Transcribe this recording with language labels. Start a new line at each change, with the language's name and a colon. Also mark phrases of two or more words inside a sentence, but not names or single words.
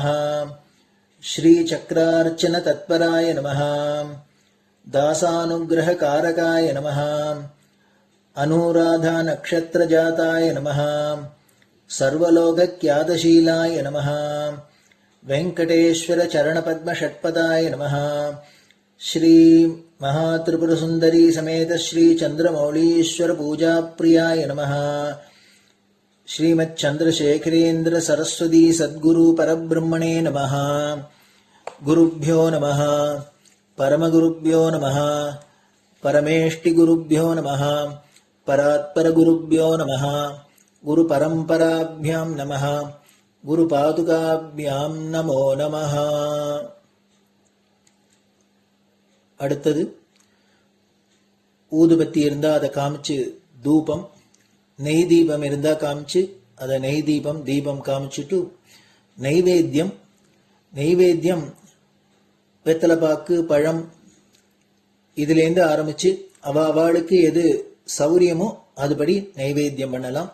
Sanskrit: श्रीचक्रार्चन तत्पराय नमः. दासानुग्रहकारकाय नमः। अनुराधा नक्षत्रजाताय नमः. सर्वलोकख्यातशीलाय नमः। वेङ्कटेश्वर चरणपद्म षट्पदाय नमः. श्री महात्रिपुर सुंदरी समेत श्री चंद्रमौलीश्वर पूजा प्रियाय नमः। श्रीमच्चंद्रशेखरेन्द्र सरस्वती सद्गुरु परब्रह्मणे नमः। गुरुभ्यो नमः। परमगुरुभ्यो नमः। परमेष्टिगुरुभ्यो नमः। परात्परगुरुभ्यो नमः। गुरुपरम्पराभ्यां नमः। गुरुपादुकाभ्यां नमो नमः।
Tamil: அடுத்தது ஊதுபத்தி இருந்தா அதை காமிச்சு தூபம், நெய் தீபம் இருந்தா காமிச்சு அதை நெய் தீபம் தீபம் காமிச்சுட்டு நெய்வேத்தியம் வெத்தலைப்பாக்கு பழம் இதுலேருந்து ஆரம்பிச்சு அவளுக்கு எது சௌரியமோ அதுபடி நைவேத்தியம் பண்ணலாம்.